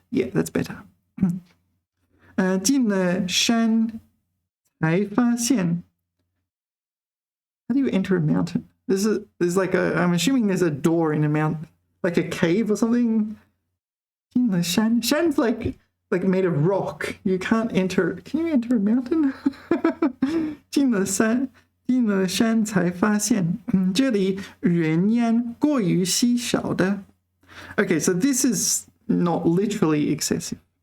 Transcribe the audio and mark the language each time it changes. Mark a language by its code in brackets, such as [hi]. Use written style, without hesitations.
[en] Yeah, that's better. [zh] 进了山才发现. [en] How do you enter a mountain? There's like I'm assuming there's a door in a mountain, like a cave or something. [zh] 进了山. [en] Shan's like made of rock. You can't enter. Can you enter a mountain? [zh] 进了山才发现，这里人烟过于稀少的。 [en] Okay, so this is not literally excessive.